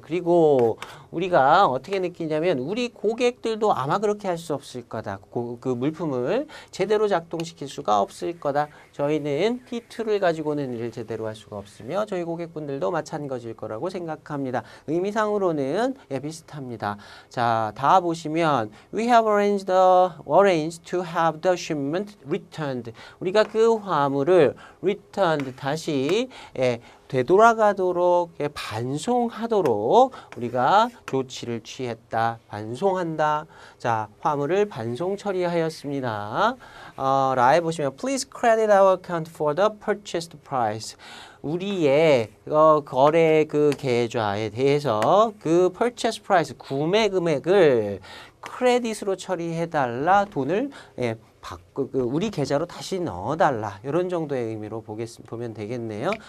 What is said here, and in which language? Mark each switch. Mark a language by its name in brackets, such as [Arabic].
[Korean] 그리고 우리가 어떻게 느끼냐면 우리 고객들도 아마 그렇게 할 수 없을 거다. 그 물품을 제대로 작동시킬 수가 없을 거다. 저희는 T2를 가지고는 일을 제대로 할 수가 없으며 저희 고객분들도 마찬가지일 거라고 생각합니다. 의미상으로는 비슷합니다. 자, 다 보시면 [English] We have arranged to have the shipment returned. [Korean] 우리가 그 화물을 returned 다시 되돌아가도록 반송하도록 우리가 조치를 취했다. 반송한다. 자, 화물을 반송 처리하였습니다. 라에 보시면 [English] Please credit our account for the purchased price. [Korean] 우리의 거래 그 계좌에 대해서 그 purchase price 구매 금액을 크레딧으로 처리해달라 돈을 우리 계좌로 다시 넣어달라 이런 정도의 의미로 보면 되겠네요.